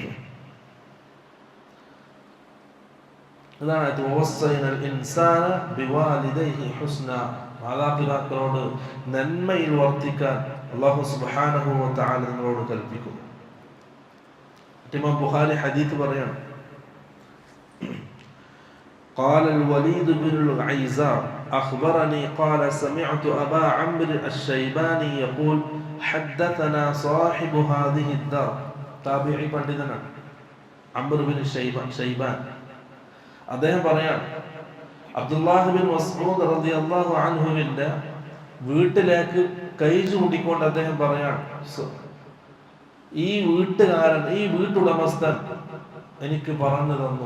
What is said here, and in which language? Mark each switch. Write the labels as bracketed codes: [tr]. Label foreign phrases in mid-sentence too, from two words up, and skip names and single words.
[ml] ഇതാണ് [ar] ووصينا الإنسان بوالديه حسنا, [ml] മാതാപിതാക്കളോട് നന്മയിൽ വർത്തിക്കാൻ [ar] الله سبحانه وتعالى [ml] നമ്മളോട് കൽപ്പിക്കുന്നു. ഇമാം ബുഖാരി ഹദീസ് പറയാണ്, [ar] قال الوليد بن العيزار أخبرني قال سمعت أبا عمرو الشيباني يقول حدثنا صاحب هذه الدار. [ml] താബിഈ പണ്ഡിതനാണ് അംർ ബിൻ ഷൈബാൻ. അദ്ദേഹം പറയാണ്, അബ്ദുല്ലാഹ് ബിൻ മസ്ഊദ് റളിയല്ലാഹു അൻഹുവിന്റെ വീട്ടിലേക്ക് കൈ ചൂണ്ടിക്കൊണ്ട് അദ്ദേഹം പറയാണ്, ഈ വീട്ടുകാരൻ, ഈ വീട്ടുടമസ്ഥൻ എനിക്ക് പറഞ്ഞു തന്നു.